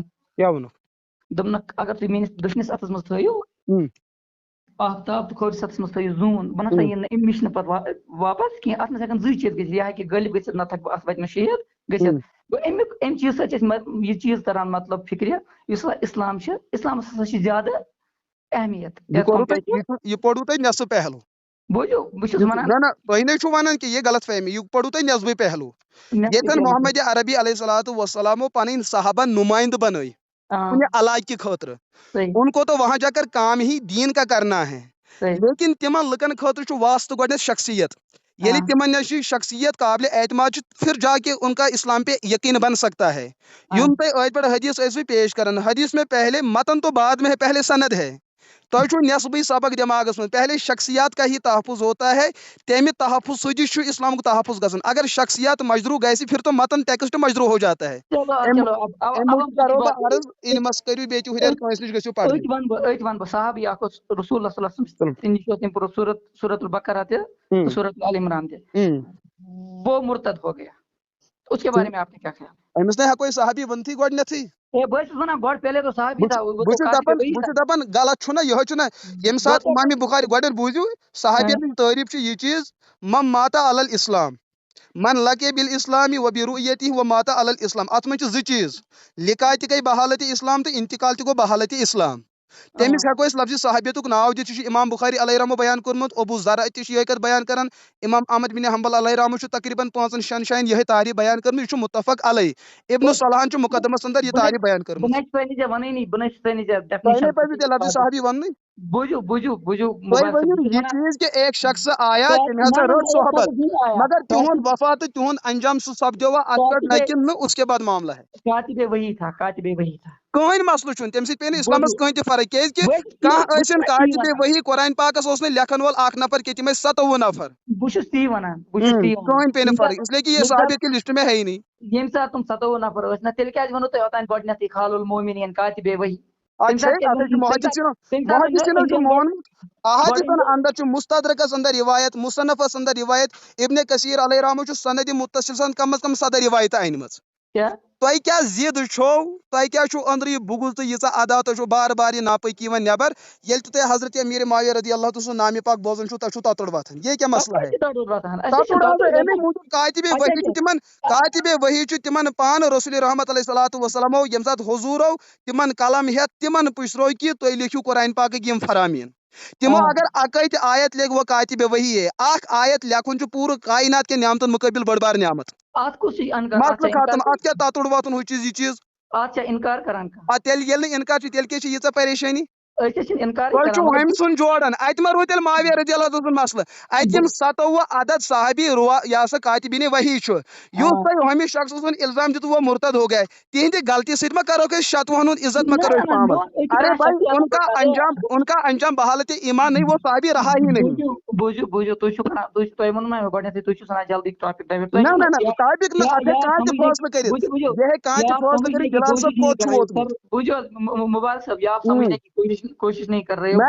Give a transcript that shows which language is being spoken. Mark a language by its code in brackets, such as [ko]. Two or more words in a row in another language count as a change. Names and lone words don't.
[ks] کیا ونک دپنک اگر تھی میس دشنس اتس مز تھیو آفتاب تو کھوورس اتس مز تھیو زون بہ نسا یہ امش نا پتہ واپس کی ات مز ہیکن زی چیز گژھِتھ یہ ہیکہ غلب گژھِتھ نتہٕ ہیکہ ات واتہِ مےٚ شہید گژھِتھ گوٚو امہِ چیٖز سۭتۍ چھِ یہ چیٖز تران مطلب فکرِ یُس اسلام چھُ اسلامس ہسا چھِ زیادٕ اہمیت یہ پوٚروٕ تۄہہِ نصف پہلو بوٗزِو بہٕ چھُس ونان نہ تُہۍ نَے چھُو ونان کہ یہ غلط فہمی یہ پوٚروٕ تۄہہِ نصفٕے پہلو ییٚتٮ۪ن محمد عربی [ar] علیہ الصلوۃ والسلامو [ks] پنٕنۍ صحابہ نمائندہ بنٲے کُنہِ علاقہٕ کہِ خٲطرٕ [ur] ان کو تو وہاں جا کر کام ہی دین کا کرنا ہے لیکن [ks] تمن لکن خاطر چھُ واسطہ گۄڈنٮ۪تھ شخصیت ییٚلہِ تمن نش شخصیت قابل اعتماد چھِ پھر [ur] جا کے ان کا اسلام پہ یقین بن سکتا ہے [ks] یم تۄہہِ ٲدۍ پٮ۪ٹھ حدیث ٲسوٕ پیش کران [ur] حدیث میں پہلے متن تو بعد میں ہے پہلے سند ہے [ks] تۄہہِ چھُو نصبٕے سبق دٮ۪ماغس منٛز [ur] پہلے شخصیات کا ہی تحفظ ہوتا ہے [ks] تمہِ تحفظ سۭتی چھُ اسلامُک تحفظ گژھان اگر شخصیات مجروح گژھِ [ur] پھر تو متن ٹیکسٹ مجروح ہو جاتا ہے [ks] کرو بہٕ عرض علمس کٔرِو بیٚیہِ تہِ ہُرٮ۪ر کٲنٛسہِ نِش گٔژھِو پرنہِ أتۍ ون بہٕ صحابی اکھ اوس رسول اللہ [ar] صلی اللہ علیہ وسلم [ks] تمہِ نِش اوس تٔمۍ پوٚرمُت سورۃ البقرہ تہِ سورۃ ال عمران تہِ [ur] وہ مرتد ہو گیا اس کے بارے میں آپ نے کیا خیال [ks] أمِس نَے ہٮ۪کو أسۍ صحابی ؤنتھٕے گۄڈنٮ۪تھٕے بہٕ چھُس ونان گۄڈٕ [ur] پہلے تو صحابی تھا [ks] بہٕ چھُس دپان غلط چھُنہ یِہوے چھُنہ ییٚمہِ ساتہٕ امام بخاری گۄڈنٮ۪تھ بوٗزِو صحابین تعریٖف چھِ یہِ چیٖز [ar] من ماتا علی الاسلام من لقے بالاسلام و برؤیتہ و ماتا علی الاسلام [ks] اتھ منٛز چھِ زٕ چیٖز لقاء تہِ گٔے بحالت اسلام تہٕ انتقال تہِ گوٚو بحالت اسلام تٔمِس ہٮ۪کو أسۍ لفظِ صحابیتُک ناو دِتھ یہِ چھُ امام بخاری علیہ رحمہ بیان کوٚرمُت ابو ذر تہِ چھُ یِہے کتھ بیان کران امام احمد بن حنبل علیہ رحمہ چھُ تقریباً 5-6 جاین یِہے تعریٖف بیان کٔرمٕژ یہِ چھُ متفق علیہ ابن صلاحن چھُ مقدمس اندر یہِ تعریٖف بیان کٔرمٕژ تۄہہِ نَے پزِ تیٚلہِ لفظِ صحابی وننٕے تُہۍ ؤنِو یہِ چیٖز [ur] کہ ایک شخص آیا [ks] تٔمۍ ہسا رٔٹ صحبت مگر تِہُنٛد وفا تہٕ تِہُنٛد انجام سُہ سپدیوا اتھ پٮ۪ٹھ نہ کہِ نہٕ [ur] اس کے بعد معاملہ ہے [ks] کٕہٕنۍ مسلہٕ چھُنہٕ تمہِ سۭتۍ پیٚیہِ نہٕ اسلامس کٕہٕنۍ تہِ فرق کیازِ کہ کانٛہہ ٲسِن کاتبِ وحی قرآن پاکس اوس نہٕ لیکھن وول اکھ نفر کینٛہہ تِم ٲسۍ 57 نفر کٕہٕنۍ پیٚیہِ نہٕ فرق [ur] اس لیے کہ یہ صحابیت کے لسٹ میں ہے ہی نہیں [ks] ییٚمہِ ساتہٕ تِم 57 نفر ٲسۍ نہ تیٚلہِ کیازِ ووٚنوٕ تۄہہِ اوٚتانۍ گۄڈنٮ۪تھٕے خال المومنیٖن کاتبِ وحی محدثینو چھُ مونمُت احادیثن اندر چھُ مستدرکس اندر روایت مصنفس اندر روایت ابن کثیر علیہ رحمہ چھُ سند متصل سان کم از کم 7 روایتہٕ أنمٕژ تۄہہِ کیٛاہ ضِد چھو تۄہہِ کیٛاہ چھُو أنٛدرٕ یہِ بُغض تہٕ ییٖژاہ عدا تۄہہِ چھو بار بار یہِ ناپٲکی یِوان نٮ۪بر ییٚلہِ تہِ تۄہہِ حضرت امیر معاویہ [ar] رضی اللہ [ks] تعالیٰ سُنٛد نامہِ پاک بوزان چھُو تۄہہِ چھُو تتُر وتھان یہ کیٛاہ مسئلہ ہے امی موٗجوٗب کاتبِ وحی چھُ تِمن کاتبِ وحی چھُ تِمن پانہٕ رسول رحمت [ar] علیہ الصلوۃ والسلامو [ks] ییٚمہِ ساتہٕ حضوٗرو تِمن قلم ہٮ۪تھ تِمن پُشرو کہ تُہۍ لیکھِو قرآن پاکٕکۍ یِم فرامین تمو اگر اکے تہِ آیت لیکھ وہ کاتبِ وحی ہے اکھ آیت لیکھُن چھُ پوٗرٕ کائنات کٮ۪ن نعمتن مُقٲبل بٔڑ بار نعمت مسلہٕ ختم اتھ کیٛاہ تتُر وتُن ہُہ چیٖز یہِ چیٖز تیٚلہِ ییٚلہِ نہٕ انکار چھُ تیٚلہِ کیٛاہ چھِ ییٖژاہ پریشٲنی تۄہہِ چھُو ہُمہِ سُنٛد جوڑان اتہِ ما روٗد تیٚلہِ معاویہ [ar] رضی اللہ تعالیٰ [ks] سُنٛد مسلہٕ اتہِ یِم 57 عدد صحابی یہ ہسا کاتبینِ وحی چھُ یُس تۄہہِ ہُمہِ شخصہٕ سُنٛد الزام دِتوٕ [ur] وہ مرتد ہو گیا [ks] تہنٛدِ غلطی سۭتۍ ما کروکھ أسۍ 60 ہُنٛد عزت ما کرو أسۍ پامل [ur] ارے بھائی ان کا انجام بحالت ایمان نہیں وہ صحابی رہا ہی نہیں [ks] نہ ٹاپک نہ اگر کانٛہہ تہِ فٲصلہٕ کٔرِتھ یہ ہے کانٛہہ تہِ فٲصلہٕ کٔرِتھ بلال صٲب کوٚت چھُ ووتمُت [ur] مبارک صاحب یہ آپ سمجھنے کی کوشش نہیں کر رہے ہو